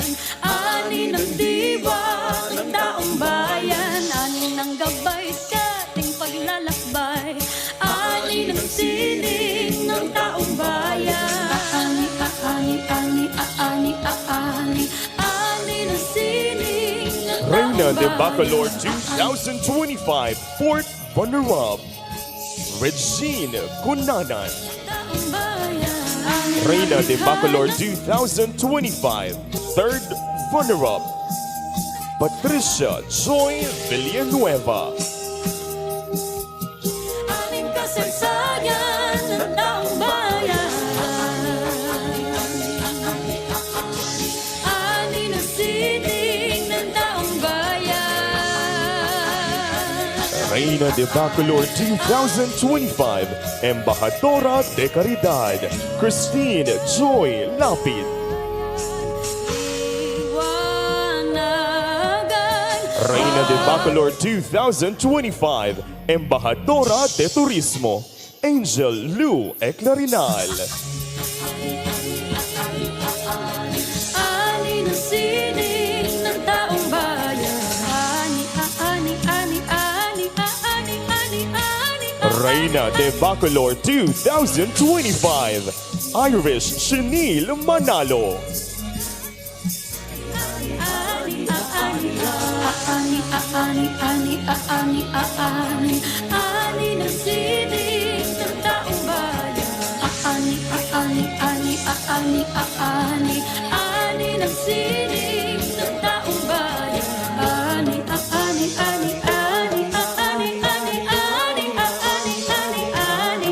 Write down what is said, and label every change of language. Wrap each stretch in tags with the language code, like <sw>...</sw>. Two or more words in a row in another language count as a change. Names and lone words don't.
<tl>Ani ng diwa ng taong bayan. Ani ng gabay sa ating paglalakbay. Ani ng sining ng taong bayan. Aani, aani, aani, aani, aani. Ani ng sining ng taong bayan.</tl> <en>Reina De Bacolor 2025 4th runner-up, Regine Cunanan. Reina De Bacolor 2025 3rd runner-up, Patricia Joy Villanueva.</en> <tl>Aning kasaysayan ng taong bayan. Ani ng sining ng taong bayan.</tl> <es>Reina De Bacolor 2025 Embajadora de Caridad, Christine Joy Lapid. Reina De Bacolor 2025 Embajadora de Turismo, Angel Lou Eclarinal.</es> <tl>Ani ng sining ng taong bayan. Ani, ani, ani, ani, ani, ani, ani. Reina De Bacolor 2025 Irish Chenille Manalo. Ani, ani, ani, ani, ani, ani ng sining ng taong bayan. Ani, ani, ani, ani, ani, ani ng sining ng taong bayan. Ani, ani, ani, ani, ani, ani, ani, ani, ani.</tl>